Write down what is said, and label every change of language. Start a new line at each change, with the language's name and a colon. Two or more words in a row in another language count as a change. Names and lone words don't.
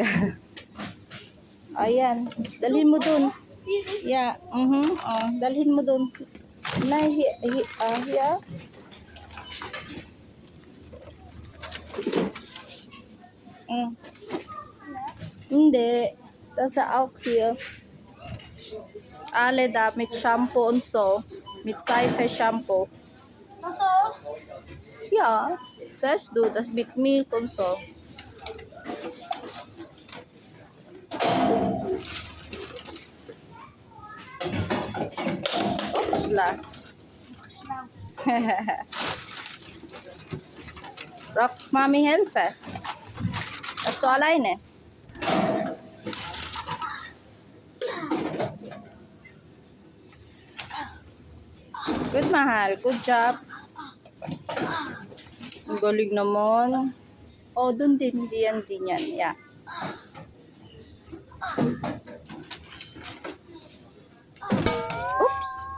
Filipino: Ayan. Dalhin mo dun. Yeah. Dalhin mo dun. Yeah. Hindi.
German: Das ist auch hier. Alle da mit Shampoo und so. Mit Seife Shampoo. Also, Ja. Siehst du, das mit Milch und so. Upsla. Brauchst Mami Hilfe? Bist du alleine?
English: Good, mahal. Good job.
Filipino: Ang galing naman. Oh, dun din. Diyan. Yeah. Oops.